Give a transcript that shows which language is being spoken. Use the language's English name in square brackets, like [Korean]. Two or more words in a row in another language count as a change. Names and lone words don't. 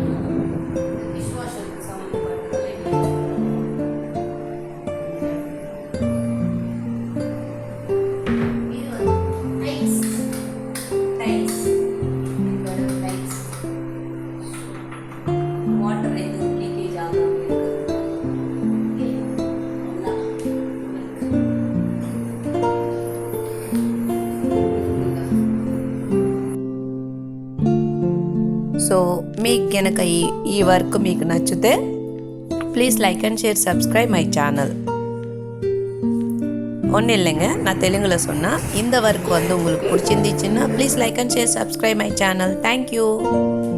[English] dish washer [Tamil] சம்மந்தப்பட்டது இது வந்து [English] tiles tiles tiles water [Tamil] எதுவும் லீக்கேஜ் ஆகாமல் [Telugu] సో మీకు గనక ఈ వర్క్ మీకు నచ్చితే [English] please like and share subscribe my channel. [Tamil] ஒன்றும் இல்லைங்க, நான் தெலுங்கில் சொன்னால் இந்த ஒர்க் வந்து உங்களுக்கு பிடிச்சிருந்துச்சுன்னா [English] please like and share subscribe my channel. [Tamil] தேங்க்யூ.